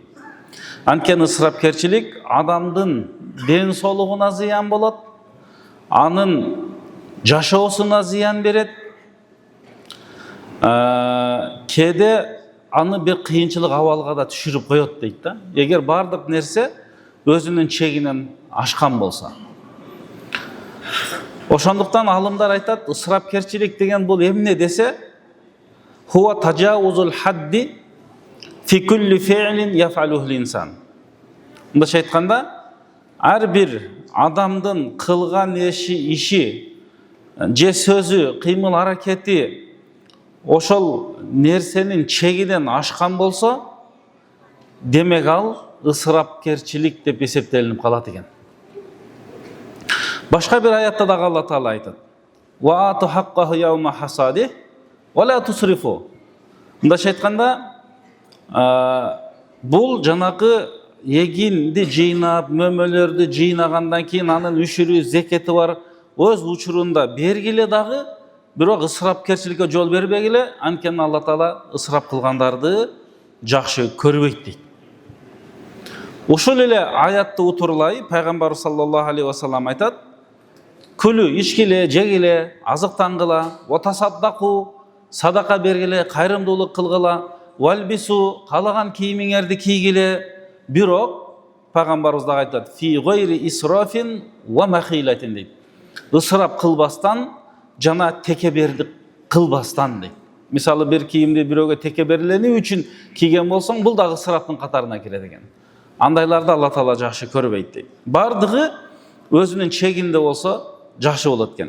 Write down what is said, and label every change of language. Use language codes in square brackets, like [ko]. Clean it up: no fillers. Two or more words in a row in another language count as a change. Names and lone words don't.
[ky] Анткени ысырапкерчилик адамдын ден соолугуна зыян болот, анын жашоосуна зыян берет, кээде аны бир кыйынчылык абалга да түшүрүп коет дейт да. Эгер бардык нерсе өзүнүн чегинен ашкан болсо. Ошондуктан алымдар айтат, ысырапкерчилик деген бул эмне десе, [ar] هو تجاوز الحد في كل فعل يفعله الإنسان. [ky] Мындайча айтканда, ар бир адамдын кылган иши, же сөзү, кыймыл аракети ошол нерсенин чегинен ашкан болсо, демек ал ысырапкерчилик деп эсептелинип калат экен. Башка бир аятта дагы Алла Таала айтат: [ar] «و آتوا حقه يوم حصاده و لا تسرفوا». [ky] Мындайча айтканда, бул жанакы эгинди жыйнап, мөмөлөрдү жыйнагандан кийин анын үшүрү, зекети бар, өз учурунда бергиле дагы, бирок ысырапкерчиликке жол бербегиле, анткени Алла Таала ысырап кылгандарды жакшы көрбөйт дейт. Ушул эле аятты утурлай пайгамбар [ar] صلى الله عليه و سلم [ky] айтат: күлү, ичкиле, жегиле, азыктангыла, ватасаддаку, садака бергиле, кайрымдуулук кылгыла, вальбису, каалаган кийимиңерди кийгиле, бирок пайгамбарыбыз дагы айтат: [ar] في غير إسراف و مخيلة дейт. [ky] Ысырап кылбастан жана текебердик кылбастан дейт. Мисалы, бир кийимди бирөөгө текеберлени үчүн кийген болсоң, бул дагы ысыраптын катарына кирет экен. Андайларды Алла Таала жакшы көрбөйт дейт. Бардыгы өзүнүн чегинде болсо жакшы болот экен.